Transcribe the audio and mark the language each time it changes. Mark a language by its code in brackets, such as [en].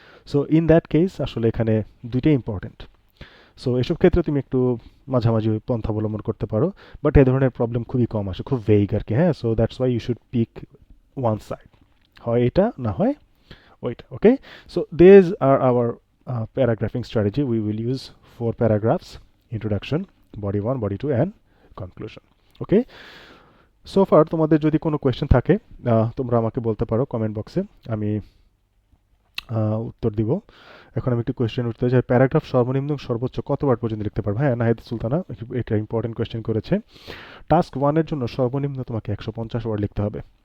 [en] so in that case [bn] আসলে এখানে দুইটাই ইম্পর্টেন্ট। সো এসব ক্ষেত্রে তুমি একটু মাঝামাঝি পন্থা অবলম্বন করতে পারো, বাট এ ধরনের প্রবলেম খুবই কম আসে, খুব ভেইগ আর কি। [en] হ্যাঁ, so that's why you should pick one side, [bn] হয় এটা না হয় ওইটা। [en] Okay, so this are our paragraphing strategy. We will use 4 paragraphs: introduction, body 1, body 2 and conclusion. Okay, [bn] so far তোমাদের যদি কোনো কোয়েশ্চেন থাকে তোমরা আমাকে বলতে পারো কমেন্ট বক্সে, আমি উত্তর দিব। এখন আমি একটু কোয়েশ্চেন উঠতে চাই, প্যারাগ্রাফ সর্বনিম্ন সর্বোচ্চ কত ওয়ার্ড পর্যন্ত লিখতে পারবে? হ্যাঁ, নাহিদ সুলতানা এটা ইম্পর্টেন্ট কোয়েশ্চেন করেছে। টাস্ক 1-এর জন্য সর্বনিম্ন তোমাকে 150 ওয়ার্ড লিখতে হবে।